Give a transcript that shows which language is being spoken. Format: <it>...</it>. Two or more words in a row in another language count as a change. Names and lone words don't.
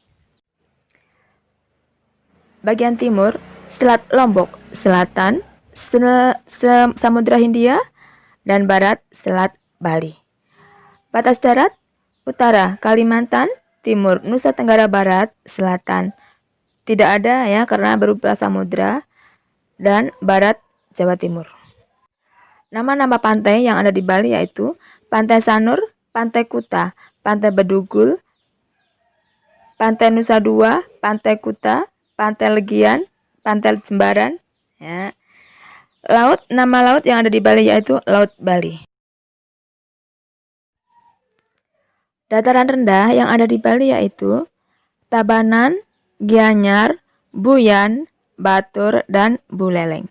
<id>Bagian timur, Selat Lombok Selatan, Samudra Hindia, dan barat, Selat Bali. Batas darat, utara, Kalimantan, timur, Nusa Tenggara Barat, selatan, tidak ada ya karena berupa samudra, dan barat, Jawa Timur. Nama-nama pantai yang ada di Bali yaitu Pantai Sanur, Pantai Kuta, Pantai Bedugul, Pantai Nusa Dua, Pantai Kuta, Pantai Legian, Pantai Jembaran. Ya. Nama laut yang ada di Bali yaitu Laut Bali. Dataran rendah yang ada di Bali yaitu Tabanan, Gianyar, Buyan, Batur, dan Buleleng.</id>